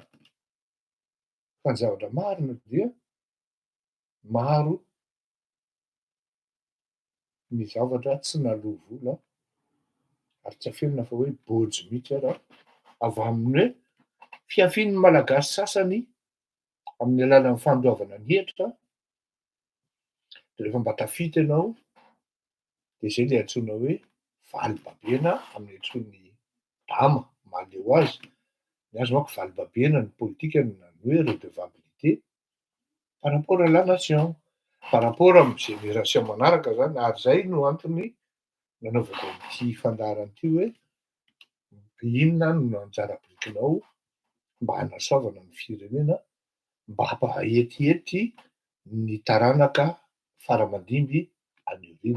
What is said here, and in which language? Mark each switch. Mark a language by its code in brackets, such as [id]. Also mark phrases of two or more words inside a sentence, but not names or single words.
[mg] Fa ny zavatra marina dia maro ny zavatra tsy nalò vola ary tsy afenina fa hoe bôjy mihitsy ara avy amin'ny hoe fiafian'ny malagasy sasany amin'ny alalan'ny fandoavana ny hetra, de rehefa mba tafita ianao de zay le antsoina hoe valibabena amin'ny antsoin'ny dama mahaleo azy. Ny azy manko valibabena ny politika no hoe [fr] redevabilité par rapport à la nation, par rapport [mg] amin'ny génération manaraka zany, ary zay no antony nanaovako an'ity fandaharana ity hoe inona no anjara birikinao mba hanasoavana ny firenena, mba hampahetihety ny taranaka faramandimby any aoriana.